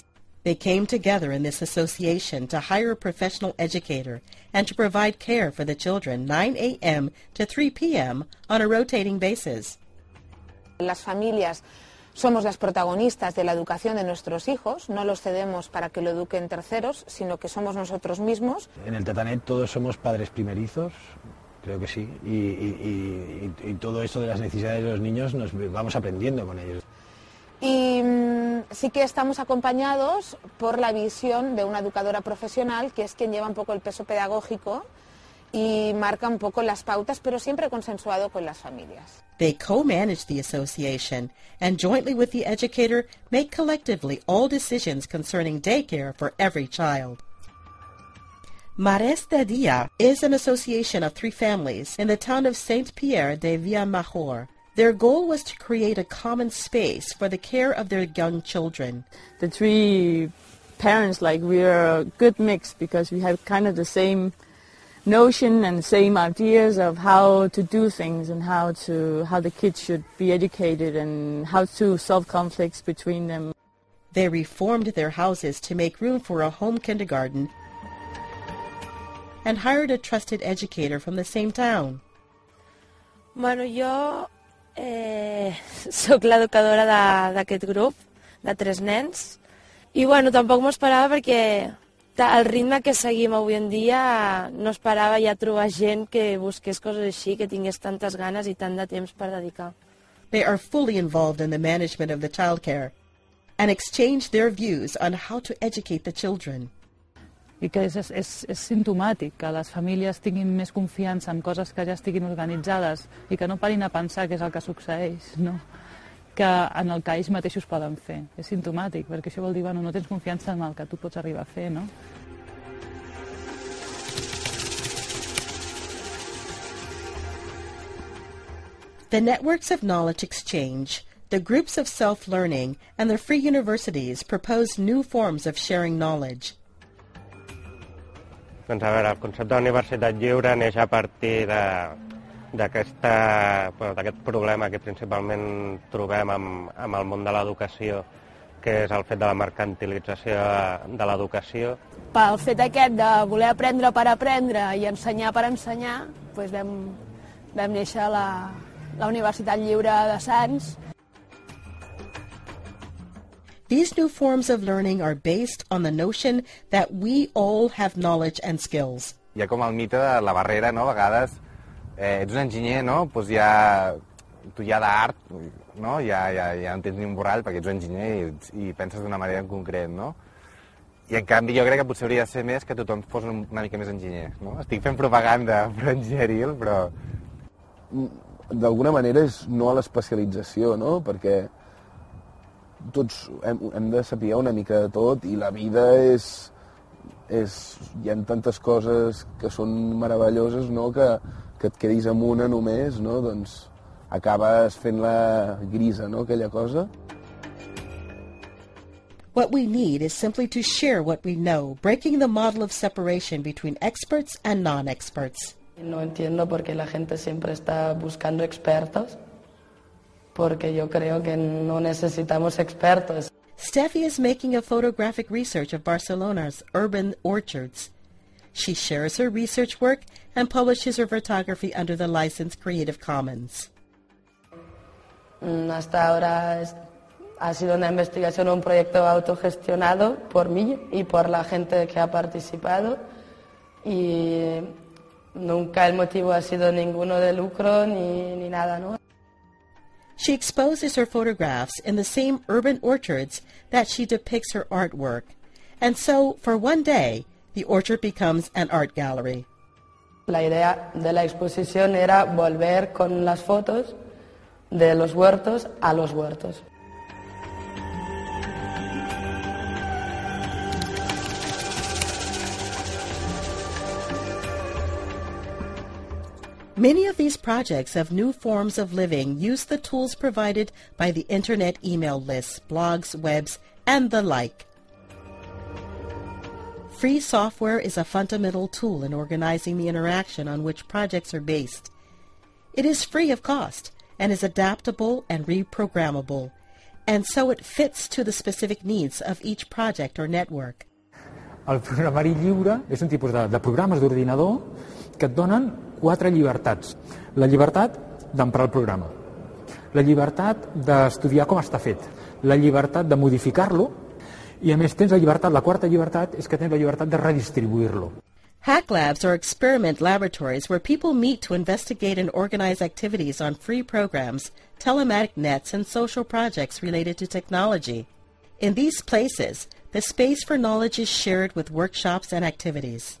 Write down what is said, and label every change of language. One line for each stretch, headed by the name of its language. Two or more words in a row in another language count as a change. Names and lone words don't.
English: They came together in this association to hire a professional educator and to provide care for the children 9 a.m. to 3 p.m. on a rotating basis.
Spanish: Las familias somos las protagonistas de la educación de nuestros hijos, no los cedemos para que lo eduquen terceros, sino que somos nosotros mismos. En el Tatanet todos somos padres primerizos, creo que sí, y todo eso de las necesidades de los niños nos vamos aprendiendo con ellos. Y sí que estamos acompañados por la visión de una educadora profesional, que es quien lleva un poco el peso pedagógico y marca un poco las pautas, pero siempre consensuado con las familias.
English: They co-manage the association and jointly with the educator make collectively all decisions concerning daycare for every child. Mares de Dia is an association of 3 families in the town of Saint-Pierre de Villamajor. Their goal was to create a common space for the care of their young children. The 3 parents, we're a good mix because we have kind of the same notion and same ideas of how to do things and how the kids should be educated and how to solve conflicts between them. They reformed their houses to make room for a home kindergarten and hired a trusted educator from the same town.
Catalan: Bueno, jo soc l'educadora d'aquest grup, de 3 nens, i bueno, tampoc m'ho esperava perquè el ritme que seguim avui en dia no esperava ja trobar gent que busqués coses així, que tingués tantes ganes i tant de temps per dedicar.
English: They are fully involved in the management of the childcare and exchange their views on how to educate the children.
Catalan: I que és simptomàtic que les famílies tinguin més confiança en coses que ja estiguin organitzades i que no parin a pensar què és el que succeeix, no? Que en el que ells mateixos poden fer. És simptomàtic, perquè això vol dir, bueno, no tens confiança en el que tu pots arribar a fer, no?
English: The networks of knowledge exchange, the groups of self-learning, and the free universities propose new forms of sharing knowledge.
Catalan: Doncs a veure, el concepte d'universitat lliure neix a partir d'aquest problema que principalment trobem amb el món de l'educació, que és el fet de la mercantilització de l'educació. Pel fet aquest de voler aprendre per aprendre i ensenyar per ensenyar, doncs vam néixer la Universitat Lliure de Sants.
English: These new forms of learning are based on the notion that we all have knowledge and skills.
Catalan: Hi ha com el mite de la barrera, no? A vegades ets un enginyer, no? Doncs ja, tu ja d'art, no? Ja no tens ni un borrall perquè ets un enginyer i penses d'una manera en concret, no? I en canvi jo crec que potser hauria de ser més que tothom fos una mica més enginyer, no? Estic fent propaganda enginyeril, però... D'alguna manera és no a l'especialització, no? Perquè tots hem de saber una mica de tot i la vida hi ha tantes coses que són meravelloses, no? Que et quedis amb una només, no? Doncs acabes fent-la grisa, no? Aquella cosa.
English: What we need is simply to share what we know, breaking the model of separation between experts and non-experts.
Spanish: No entiendo por qué la gente siempre está buscando expertos, porque yo creo que no necesitamos expertos.
English: Steffi is making a photographic research of Barcelona's urban orchards. She shares her research work and publishes her photography under the license Creative Commons.
Spanish: Hasta ahora ha sido una investigación, un proyecto autogestionado por mí y por la gente que ha participado, y nunca el motivo ha sido ninguno de lucro ni nada, ¿no?
English: She exposes her photographs in the same urban orchards that she depicts her artwork, and so, for one day, the orchard becomes an art gallery.
Spanish: La idea de la exposición era volver con las fotos de los huertos a los huertos.
English: Many of these projects of new forms of living use the tools provided by the Internet email lists, blogs, webs, and the like. Free software is a fundamental tool in organizing the interaction on which projects are based. It is free of cost and is adaptable and reprogrammable, and so it fits to the specific needs of each project or network.
Catalan: El programari lliure és un tipus de programes d'ordinador que et donen 4 llibertats. La llibertat d'emprar el programa, la llibertat d'estudiar com està fet, la llibertat de modificar-lo, i a més tens la llibertat, la quarta llibertat és que tens la llibertat de redistribuir-lo.
English: Hack labs are experiment laboratories where people meet to investigate and organize activities on free programs, telematic nets, and social projects related to technology. In these places, the space for knowledge is shared with workshops and activities.